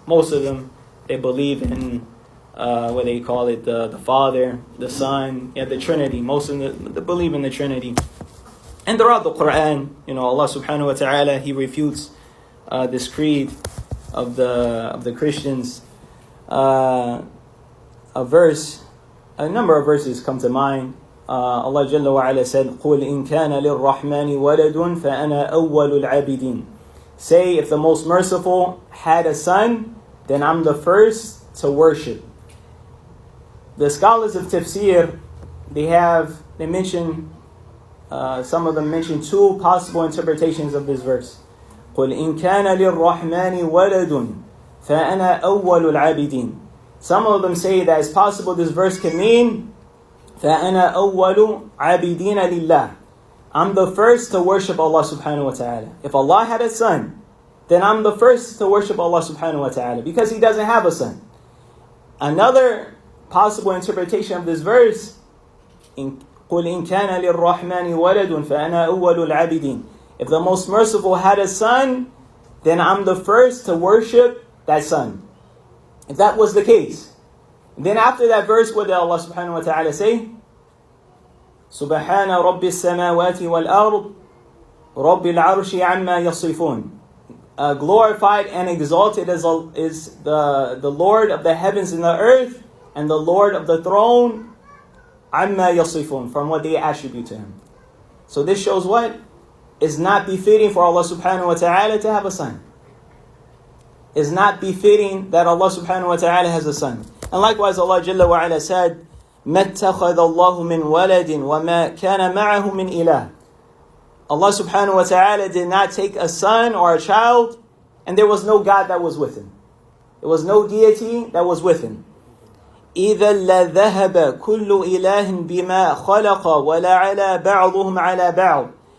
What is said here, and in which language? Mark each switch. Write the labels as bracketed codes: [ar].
[en] Most of them, they believe in what they call it, the Father, the Son, the Trinity. Most of them they believe in the Trinity. And throughout the Quran, Allah subhanahu wa ta'ala, He refutes this creed of the Christians. A number of verses come to mind. Allah Jalla wa Ala said, [ar] قُلْ إِن كَانَ لِلرَّحْمَنِ وَلَدٌ فَأَنَا أَوَّلُ الْعَابِدِينَ. [en] Say, if the Most Merciful had a son, then I'm the first to worship. The scholars of tafsir, they mention, some of them mention two possible interpretations of this verse. [ar] قُلْ إِن كَانَ لِلرَّحْمَنِ وَلَدٌ فَأَنَا أَوَّلُ الْعَابِدِينَ. [en] Some of them say that it's possible this verse can mean [ar] فَأَنَا أَوَّلُ عَابِدِينَ لِلَّهِ. [en] I'm the first to worship Allah subhanahu wa ta'ala. If Allah had a son, then I'm the first to worship Allah subhanahu wa ta'ala, because He doesn't have a son. Another possible interpretation of this verse, [ar] قُلْ إِن كَانَ لِلرَّحْمَنِ وَلَدٌ فَأَنَا أَوَّلُ الْعَابِدِينَ. [en] If the Most Merciful had a son, then I'm the first to worship that son. If that was the case, then after that verse, what did Allah subhanahu wa ta'ala say? [ar] سُبْحَانَ رَبِّ السَّمَاوَاتِ وَالْأَرْضِ رَبِّ الْعَرْشِ عَمَّا يَصِفُونَ. [en] Glorified and exalted is the Lord of the heavens and the earth, and the Lord of the throne, [ar] عَمَّا يَصِفُونَ, [en] from what they attribute to Him. So this shows what? It's not befitting for Allah subhanahu wa ta'ala to have a son. It's not befitting that Allah subhanahu wa ta'ala has a son. And likewise Allah Jalla wa Ala said, [ar] مَا اتَّخَذَ اللَّهُ مِنْ وَلَدٍ وَمَا كَانَ مَعَهُ مِنْ إِلَهٍ. [en] Allah subhanahu wa ta'ala did not take a son or a child, and there was no God that was with Him. There was no deity that was with Him. [ar] إِذَا لَذَهَبَ كُلُّ إِلَهٍ بِمَا خَلَقَ وَلَعَلَى بَعْضُهُمْ عَلَى بَعْضٍ.